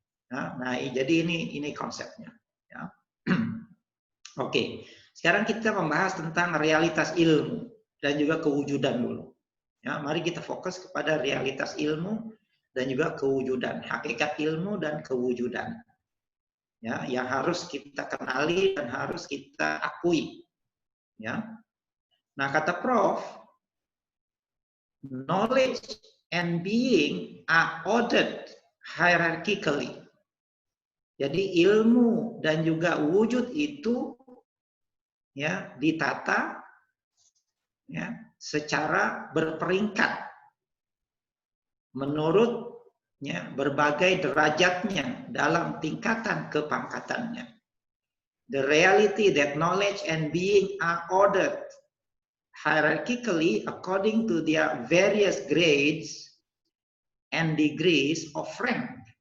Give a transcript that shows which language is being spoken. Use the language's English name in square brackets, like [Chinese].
[Indonesian] Nah, jadi ini konsepnya. Ya. Oke, sekarang kita membahas tentang realitas ilmu dan juga kewujudan dulu. Ya, mari kita fokus kepada realitas ilmu dan juga kewujudan, hakikat ilmu dan kewujudan. Ya, yang harus kita kenali dan harus kita akui. Ya. Nah, kata Prof, [English] knowledge and being are ordered hierarchically. [Indonesian] Jadi ilmu dan juga wujud itu, ya, ditata, ya, secara berperingkat menurut, ya, berbagai derajatnya dalam tingkatan kepangkatannya. [English] The reality that knowledge and being are ordered hierarchically according to their various grades and degrees of rank.